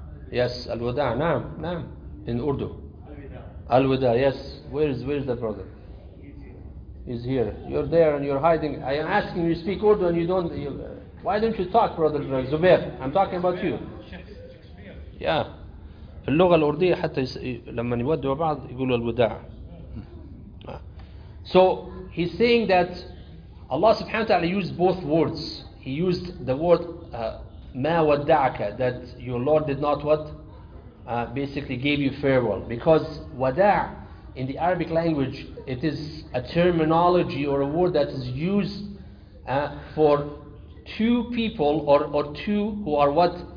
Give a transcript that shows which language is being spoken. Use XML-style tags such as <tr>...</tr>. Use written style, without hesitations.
<en>Yes, Al-Wada, naam, in Urdu. Al-Wada, yes. Where is the brother? He's here. You're there and you're hiding. I am asking you to speak Urdu and you don't. Why don't you talk, Brother Zubair? I'm talking about you. Yeah.</en> <ar>في اللغة الأردية حتى لما يودوا بعض يقولوا الوداع.</ar> <en>So he's saying that Allah subhanahu wa ta'ala used both words. He used the word</en> <ar>ما ودعك,</ar> <en>that your Lord did not what? Basically gave you farewell. Because وداع in the Arabic language, it is a terminology or a word that is used for two people or two who are what?</en>